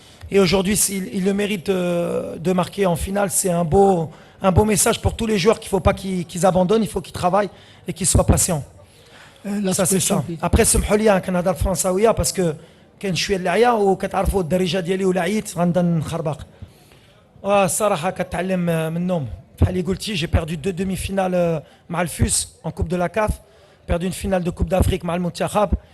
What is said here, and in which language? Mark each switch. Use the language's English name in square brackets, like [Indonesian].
[French] Et aujourd'hui, il le mérite de marquer en finale. C'est un beau message pour tous les joueurs qu'il ne faut pas qu'ils abandonnent, il faut qu'ils travaillent et qu'ils soient patients. Ça, c'est ça. [Arabic] Après, سمحوا لي كنهضر الفرنساوية parce que كاين شوية اللعيا وكتعرفوا الدارجة ديالي ولعيت غنبدا نخربق. الصراحة كتعلم منهم. بحال قلتي, [French] j'ai perdu 2 demi-finales مع الفوس en Coupe de la CAF, perdu une finale de Coupe d'Afrique مع المنتخب.